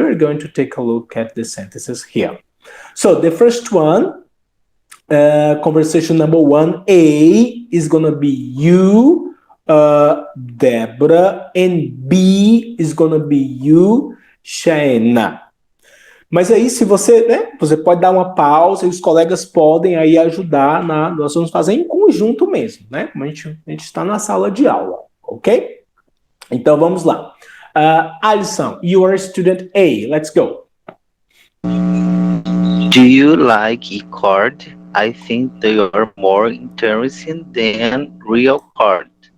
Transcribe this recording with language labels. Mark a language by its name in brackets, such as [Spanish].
[English] We're going to take a look at the sentences here. So, the first one, conversation number 1A is going to be you, Deborah, and B is going to be you, Shaina. [Portuguese] Mas aí, se você, né, você pode dar uma pausa e os colegas podem aí ajudar nós vamos fazer em conjunto mesmo, né? Como a gente está na sala de aula, ok? Então, vamos lá. [English] Alison, you are student A. Let's go. Do you like e-card? I think they are more interesting than real card.